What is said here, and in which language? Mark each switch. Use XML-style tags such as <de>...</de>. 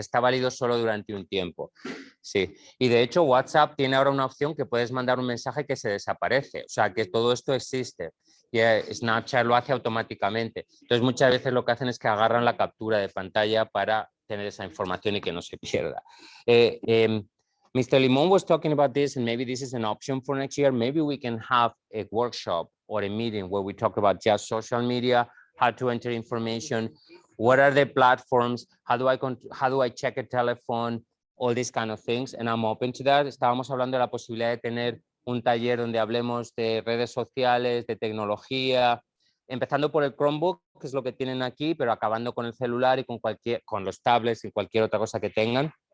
<es>Está válido solo durante un tiempo. Sí, y de hecho WhatsApp tiene ahora una opción que puedes mandar un mensaje que se desaparece. O sea, que todo esto existe. Y Snapchat lo hace automáticamente. Entonces muchas veces lo que hacen es que agarran la captura de pantalla para tener esa información y que no se pierda.</es> <en>Mr. Limon was talking about this, and maybe this is an option for next year. Maybe we can have a workshop or a meeting where we talk about just social media, how to enter information, what are the platforms, how do I check a telephone, all these kind of things, and I'm open to that.</en> <es>Estábamos hablando de la posibilidad de tener un taller donde hablemos de redes sociales, de tecnología, empezando por el Chromebook, que es lo que tienen aquí, pero acabando con el celular y con los tablets y cualquier otra cosa que tengan.</es>